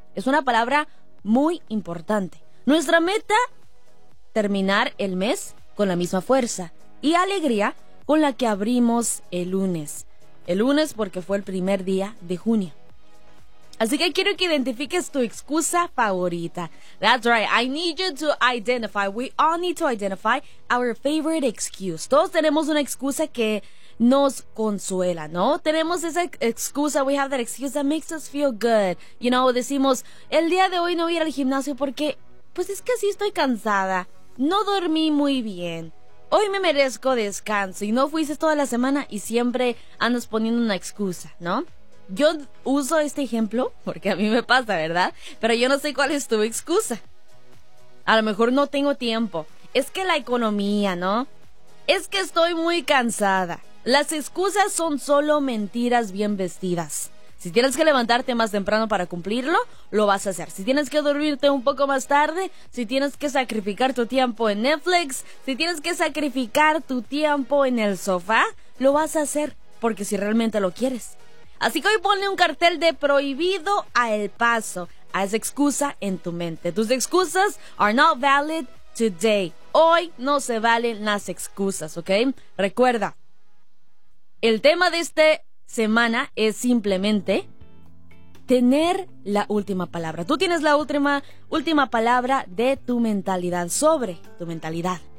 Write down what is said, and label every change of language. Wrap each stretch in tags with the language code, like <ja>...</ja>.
<es>Es una palabra muy importante. Nuestra meta, terminar el mes con la misma fuerza y alegría con la que abrimos el lunes. El lunes porque fue el primer día de junio. Así que quiero que identifiques tu excusa favorita.</es> <en>That's right, I need you to identify. We all need to identify our favorite excuse.</en> <es>Todos tenemos una excusa que nos consuela, ¿no? Tenemos esa excusa,</es> <en>we have that excuse that makes us feel good. You know,</en> <es>decimos, el día de hoy no voy a ir al gimnasio porque, pues es que sí estoy cansada. No dormí muy bien. Hoy me merezco descanso. Y no fuiste toda la semana y siempre andas poniendo una excusa, ¿no? Yo uso este ejemplo porque a mí me pasa, ¿verdad? Pero yo no sé cuál es tu excusa. A lo mejor no tengo tiempo. Es que la economía, ¿no? Es que estoy muy cansada. Las excusas son solo mentiras bien vestidas. Si tienes que levantarte más temprano para cumplirlo, lo vas a hacer. Si tienes que dormirte un poco más tarde, si tienes que sacrificar tu tiempo en Netflix, si tienes que sacrificar tu tiempo en el sofá, lo vas a hacer porque si realmente lo quieres. Así que hoy ponle un cartel de prohibido al paso. Haz excusa en tu mente. Tus excusas</es> <en>are not valid today.</en> <es>Hoy no se valen las excusas, ¿ok? Recuerda, el tema de esta semana es simplemente tener la última palabra. Tú tienes la última palabra de tu mentalidad, sobre tu mentalidad.</es>